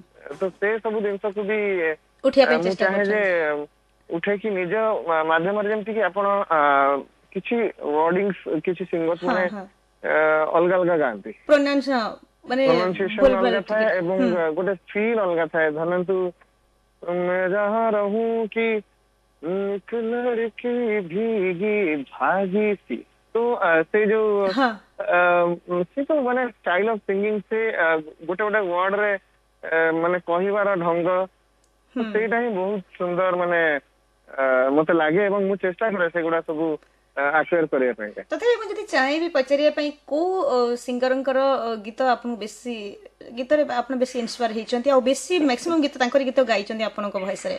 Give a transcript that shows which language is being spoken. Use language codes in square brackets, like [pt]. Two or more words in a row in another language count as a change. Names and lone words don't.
[or] ତ ସେ ସବୁ ଜିନିଷକୁ ବି ଉଠିବା ପାଇଁ ମୁଁ ଚେଷ୍ଟା ଚାହେଁ ଯେ କରୁଛନ୍ତି। ଉଠେଇକି ନିଜ ମାଧ୍ୟମରେ, ଯେମିତି କି ଆପଣ କିଛି ୱାର୍ଡିଙ୍ଗ କିଛି ସିଙ୍ଗର୍ସ ହଁ ମାନେ ହଁ, ଅଲଗା ଅଲଗା ଗାଆନ୍ତି, ପ୍ରୋନାଉନ୍ସ, ହଁ, ମାନେ ଭୁଲ ପ୍ରୋନାଉନ୍ସିଏସନ ଭାଲ ଅଲଗା ଥାଏ ଟିକେ। ଏବଂ ହୁଁ ଗୋଟେ ଫିଲ୍ ଅଲଗା ଥାଏ। ଧରନ୍ତୁ [hi] मैं जहाँ रहूं कि एक लड़की भीगी भागी सी, [or] तो ସେ ଯୋଉ ହଁ ସେ ସବୁ ମାନେ [en] style of singing, [or] ସେ ଗୋଟେ ଗୋଟେ ୱାର୍ଡ ରେ ମାନେ କହିବାର ଢଙ୍ଗ, ତ ହୁଁ। ସେଇଟା ହିଁ ବହୁତ ସୁନ୍ଦର ମାନେ ମତେ ଲାଗେ ଏବଂ ମୁଁ ଚେଷ୍ଟା କରେ ସେଗୁଡା ସବୁ ଆକ୍ୱାର କରିବା ପାଇଁ। ତଥାପି ମୁଁ ଯଦି ଚାହିଁବି ପଚାରିବା ପାଇଁ, କୋଉ ସିଙ୍ଗରଙ୍କର ଗୀତ ଆପଣଙ୍କୁ ବେଶୀ, ଗୀତରେ ଆପଣ ବେଶୀ ଇନ୍ସପାୟାର ହେଇଛନ୍ତି, ଆଉ ବେଶୀ ମ୍ୟାକ୍ସିମମ୍ ଗୀତ ତାଙ୍କର ଗୀତ ଗାଇଛନ୍ତି ଆପଣଙ୍କ ଭଏସରେ?